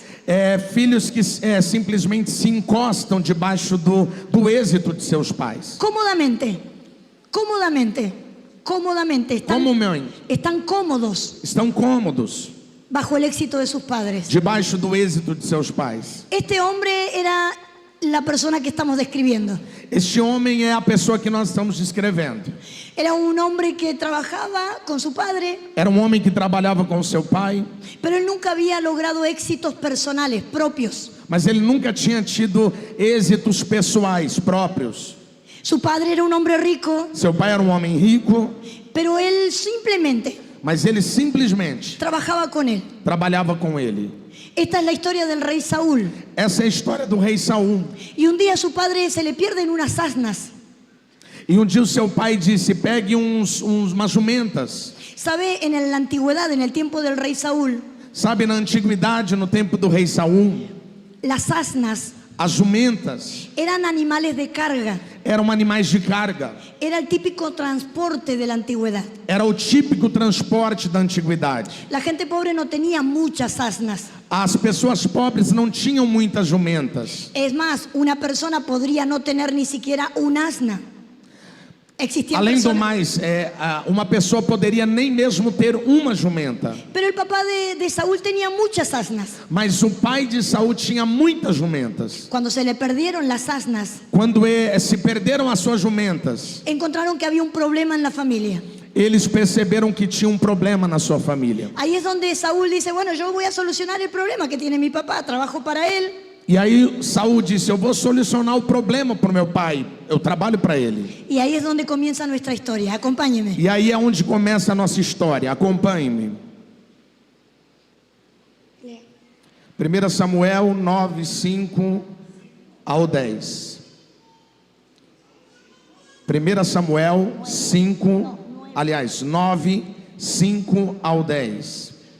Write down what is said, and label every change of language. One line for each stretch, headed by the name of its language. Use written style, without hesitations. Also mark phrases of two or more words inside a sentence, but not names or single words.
Portuguese: Filhos que simplesmente se encostam debaixo do êxito de seus pais.
Spanish: Cómodamente, están cómodos
Portuguese: Estão cômodos
Spanish: bajo el éxito de sus padres.
Portuguese: debaixo do êxito de seus pais.
Spanish: Este hombre era la persona que estamos describiendo.
Portuguese: Este homem é a pessoa que nós estamos descrevendo.
Spanish: Era un hombre que trabajaba con su padre,
Portuguese: Era um homem que trabalhava com seu pai,
Spanish: pero él nunca había logrado éxitos personales propios.
Portuguese: mas ele nunca tinha tido êxitos pessoais próprios.
Spanish: Su padre era un hombre rico,
Portuguese: Seu pai era um homem rico,
Spanish: pero él simplemente
Portuguese: mas ele simplesmente
Spanish: trabajaba con él.
Portuguese: trabalhava com ele.
Spanish: Esta es la historia del rey Saúl.
Portuguese: Essa é a história do rei Saul.
Spanish: Y un día a su padre se le pierden unas asnas.
Portuguese: E um dia o seu pai disse: pegue umas jumentas.
Spanish: ¿Sabe? En la antigüedad, en el tiempo del rey Saúl,
Portuguese: Sabe, na antiguidade, no tempo do rei Saul,
Spanish: las asnas
Portuguese: as jumentas
Spanish: eran animales de carga.
Portuguese: eram animais de carga.
Spanish: Era el típico transporte de la antigüedad.
Portuguese: Era o típico transporte da antiguidade.
Spanish: La gente pobre no tenía muchas asnas.
Portuguese: As pessoas pobres não tinham muitas jumentas.
Spanish: Es más, una persona podría no tener ni siquiera un asna. Existían
Portuguese: Além do
Spanish: personas,
Portuguese: mais, uma pessoa poderia nem mesmo ter uma jumenta.
Spanish: pero el papá de Saúl tenía muchas asnas.
Portuguese: Mas o pai de Saul tinha muitas jumentas.
Spanish: Cuando se le perdieron las asnas,
Portuguese: Quando se perderam as suas jumentas,
Spanish: encontraron que había un problema en la familia.
Portuguese: eles perceberam que tinha um problema na sua família.
Spanish: Ahí es donde Saúl dice, bueno, yo voy a solucionar el problema que tiene mi papá, trabajo para él.
Portuguese: E aí Saul disse: eu vou solucionar o problema para o meu pai, eu trabalho para ele.
Spanish: Y ahí es donde comienza nuestra historia, acompáñeme.
Portuguese: E aí é onde começa a nossa história. Acompanhe-me. 1 Samuel 9, 5 ao 10. 1 Samuel 9, 5 ao 10.